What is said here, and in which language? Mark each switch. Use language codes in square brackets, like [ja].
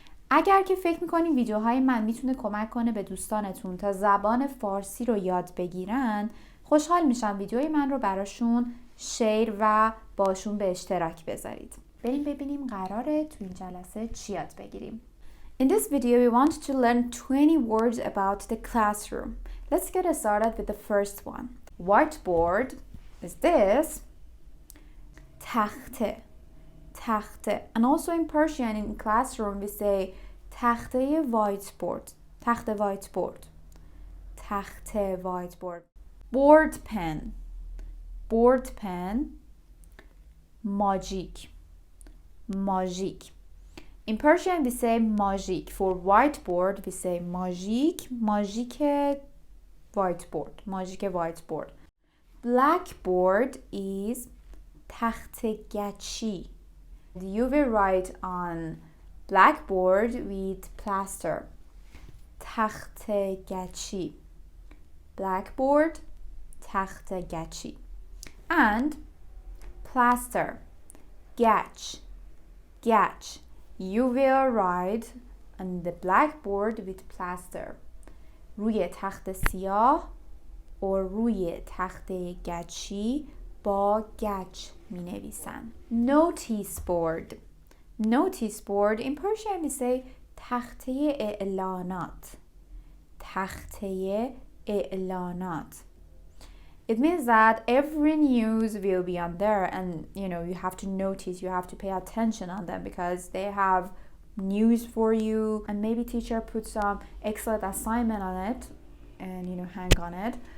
[fa] اگر که فکر میکنین ویدیوهای من میتونه کمک کنه به دوستانتون تا زبان فارسی رو یاد بگیرن، خوشحال میشم ویدیوهای من رو براشون شیر و باشون به اشتراک بذارید. بریم ببینیم قراره تو این جلسه چی یاد بگیریم. [en] In this video we want to learn 20 words about the classroom. Let's get started with the first one. Whiteboard is this. تخته. تخته. And also in Persian in classroom we say تخته whiteboard. تخته whiteboard. [fa] تخته whiteboard. [en] Board pen. Board pen. Magic. Magic. In Persian we say magic. For whiteboard we say magic. Magic whiteboard. Magic whiteboard. Blackboard is تخته گچی. You will write on blackboard with plaster. [fa] تخته گچی. Blackboard, تخته گچی. [en] And plaster. Gach. Gach. You will write on the blackboard with plaster. [fa] روی تخت سیاه و روی تخته گچی با گچ می نویسن. [en] Notice board. Notice board in Persian we say تخته اعلانات. [fa] تخته اعلانات. [en] It means that every news will be on there and you have to notice, you have to pay attention on them because they have news for you and maybe teacher put some excellent assignment on it and hang on it.